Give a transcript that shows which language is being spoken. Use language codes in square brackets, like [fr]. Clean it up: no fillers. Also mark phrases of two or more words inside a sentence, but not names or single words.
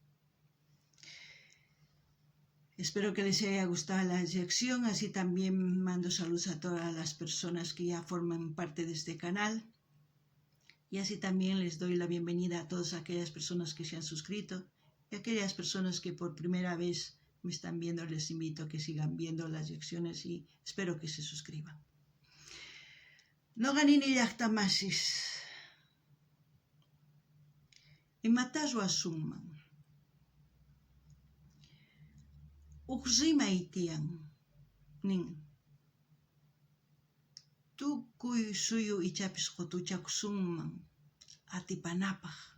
[es] Espero que les haya gustado la sección, así también mando saludos a todas las personas que ya forman parte de este canal, y así también les doy la bienvenida a todas aquellas personas que se han suscrito, y a aquellas personas que por primera vez me están viendo. Les invito a que sigan viendo las secciones y espero que se suscriban. [qu] No ganini llaqtamasis. Imatasu asumman. Uqsimay tiyan nin. Tukuy suyu ichapis qutuchakusunman atipanapaq.